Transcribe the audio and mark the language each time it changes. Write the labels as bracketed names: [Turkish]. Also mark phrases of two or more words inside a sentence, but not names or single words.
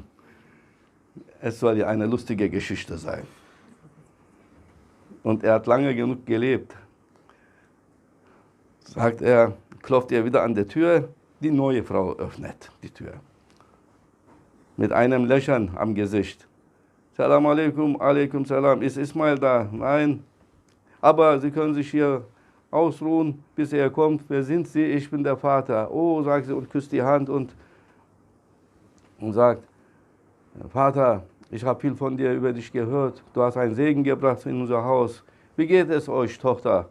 [German] Es soll ja eine lustige Geschichte sein. Und er hat lange genug gelebt. Sagt er, klopft er wieder an der Tür, die neue Frau öffnet die Tür. Mit einem Lächeln am Gesicht. [Arabic] سلام عليكم، عليكم السلام. [German] Ist Ismail da? Nein. Aber Sie können sich hier ausruhen, bis er kommt. Wer sind Sie? Ich bin der Vater. Oh, sagt sie und küsst die Hand und sagt, Vater, ich habe viel von dir über dich gehört. Du hast einen Segen gebracht in unser Haus. Wie geht es euch, Tochter?